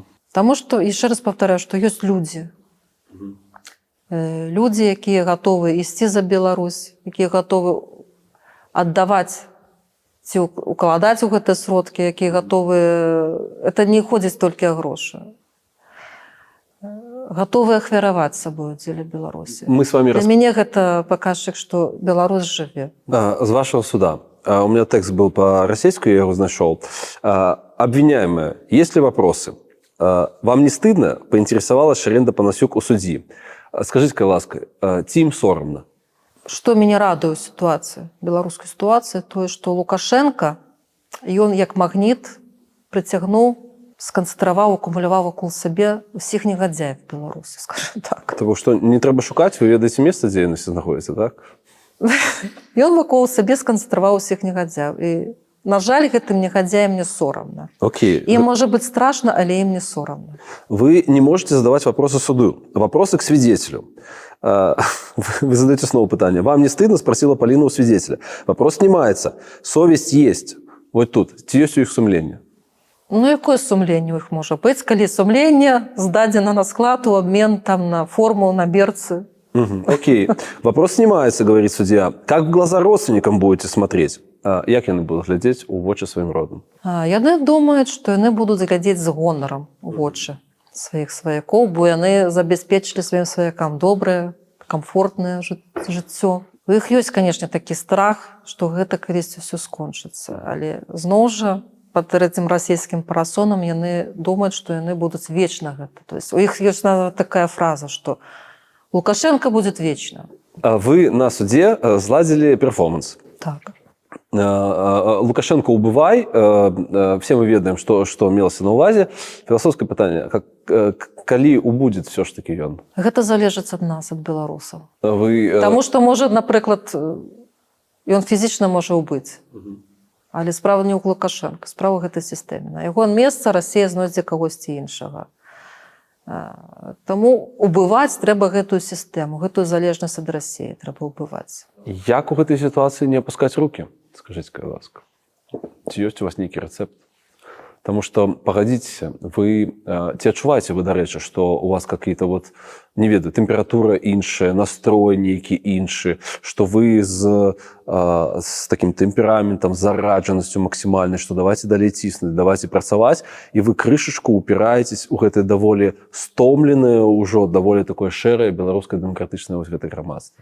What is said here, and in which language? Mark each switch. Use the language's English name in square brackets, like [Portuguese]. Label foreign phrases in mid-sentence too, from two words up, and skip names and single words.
[Belarusian] Таму што, яшчэ раз паўтараю, што ёсць людзі. Людзі, якія гатовы ісці за Беларусь, якія гатовы аддаваць ці укладаць у гэтыя сродкі, якія гатовы... Это не ходзіць толькі о грошы. гатовы ахвяраваць сабою дзеля Беларусі. [Russian] Мы с вами... [Belarusian] Для мяне гэта паказчык, што Беларусь жыве. [Russian] С вашего суда. У меня текст был по-российски, я его нашел. Обвиняемая, есть ли вопросы? Вам не стыдно? Поинтересовалась Шаренда Панасюк у судьи. Скажите, ласка, [Belarusian] ці ім сорамна? Што мяне радуе ў сітуацыі, беларускай сітуацыі, тое, што Лукашенко, ён як магніт прыцягнуў, сканцэнтраваў, акумуляваў вакол сабе ўсіх негадзяев Беларусі, скажем так. Того, што не трэба шукаць, вы ведаеце месца, дзе яны знаходзяцца, так? Ён вакол сабе сканцэнтраваў усіх негадзяев. І, на жаль, гэтым негадзяям не сорамна. Окей. Ім можа быць страшна, але ім не сорамна. [Russian] Вы не можете задавать вопросы суду. Вопросы к свидетелю. Вы задаете снова пытание. Вам не стыдно? Спросила Полина у свидетеля. Вопрос снимается. Совесть есть. Вот тут. [Belarusian] Ці ёсць у іх сумленне? Ну, якое сумленне у іх можа быць, калі сумленне здадзена на склад у абмен там, на форму, на берцы? Окей. [Russian] Вопрос снимается, говорит судья. Как в глаза родственникам будете смотреть? [Belarusian] Як яны будуць глядзець у вочы сваім родным? Яны думаюць, што яны будуць глядзець з гонарам у вочы сваіх сваякоў, бо яны забяспечылі сваім сваякам добрае, камфортнае жыццё. У іх ёсць, канешне, такі страх, што гэта калісьці ўсё скончыцца. Але зноў жа, пад гэтым расійскім парасонам яны думаюць, што яны будуць вечна гэта. [Russian] То есть [Belarusian] у іх ёсць такая фраза, што Лукашенко [Russian] будет вечно. [Belarusian] Вы на суде зладзілі перформанс. Так. Лукашенко убывай. Все мы ведаем, что мелася на увазе. Філасофскае пытанне. Калі убудзет все ж таки ён? Гэта залежыць ад нас, ад беларусаў. Вы... Таму што, можа, напрыклад, ён фізічна можа убыць. Але справа не ў Лукашенко, справа гэтай сістэме. На яго месца Расія знойдзе кагосьці іншага. Таму убываць трэба гэтую сістэму, гэтую залежнасць ад Расіі трэба убываць. Як у гэтай сітуацыі не апускаць рукі? Скажыце, ласка. Ці ёсць у вас нейкі рэцэпт? [Russian] Потому что, погодите, [Belarusian] вы ці адчуваеце вы, дарэчы, што у вас [Russian] какие-то вот, [Belarusian] не ведаю, тэмпература іншая, настрой нейкі іншы, што вы з таким тэмпераментам, зараджанасцю максімальнай, што давайте далей ціснуць, давайте працаваць, і вы крышачку упираетесь у гэтае даволі стомленае, ўжо даволі такое шэрае беларускае дэмакратычнае вось гэтае грамадства.